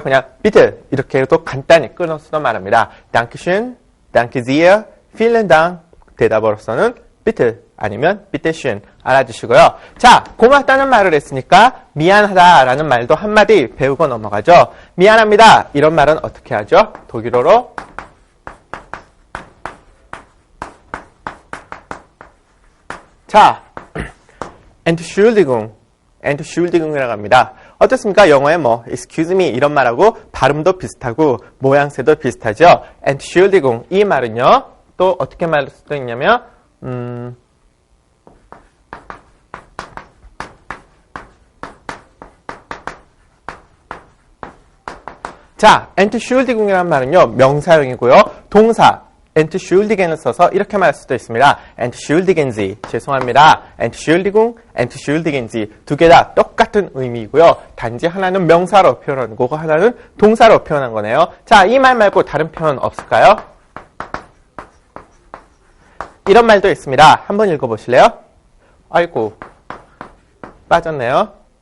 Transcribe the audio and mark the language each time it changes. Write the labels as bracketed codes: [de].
[ko] 그냥 bitte 이렇게 또 간단히 끊어서도 말합니다. [de] Dankeschön, Danke sehr, Vielen Dank. [ko] 대답으로서는 bitte 아니면 bitteschön 알아주시고요. 자, 고맙다는 말을 했으니까 미안하다라는 말도 한마디 배우고 넘어가죠. 미안합니다. 이런 말은 어떻게 하죠? 독일어로 자, Entschuldigung이라고 합니다. 어떻습니까? 영어에 excuse me 이런 말하고 발음도 비슷하고 모양새도 비슷하죠. Entschuldigung 이 말은요. 또 어떻게 말할 수도 있냐면 자, Entschuldigung이라는 말은요. 명사형이고요. 동사 Entschuldigen을 써서 이렇게 말할 수도 있습니다. [de] Entschuldigen Sie, [ko] 죄송합니다. [de] Entschuldigung, Entschuldigen Sie [ko] 두 개 다 똑같은 의미이고요. 단지 하나는 명사로 표현한 거고 하나는 동사로 표현한 거네요. 자, 이 말 말고 다른 표현 없을까요? 이런 말도 있습니다. 한번 읽어보실래요? 아이고, 빠졌네요.